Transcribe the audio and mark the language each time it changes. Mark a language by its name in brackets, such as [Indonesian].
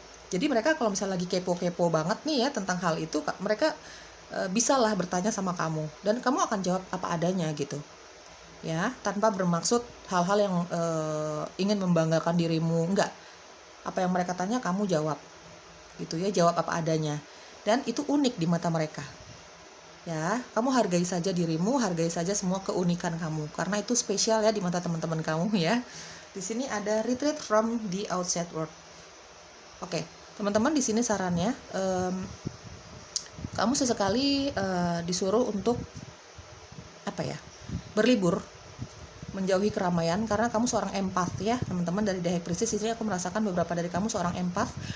[Indonesian] Jadi mereka kalau misalnya lagi kepo-kepo banget nih ya tentang hal itu, mereka bisalah bertanya sama kamu, dan kamu akan jawab apa adanya gitu ya, tanpa bermaksud hal-hal yang ingin membanggakan dirimu, enggak. Apa yang mereka tanya kamu jawab gitu ya, jawab apa adanya, dan itu unik di mata mereka ya. Kamu hargai saja dirimu, hargai saja semua keunikan kamu, karena itu spesial ya di mata teman-teman kamu ya. Di sini ada [English] retreat from the outside world. [Indonesian] Oke, teman-teman, di sini sarannya kamu sesekali disuruh untuk berlibur, menjauhi keramaian, karena kamu seorang empath ya teman-teman. Dari The High Priestess ini aku merasakan beberapa dari kamu seorang empath.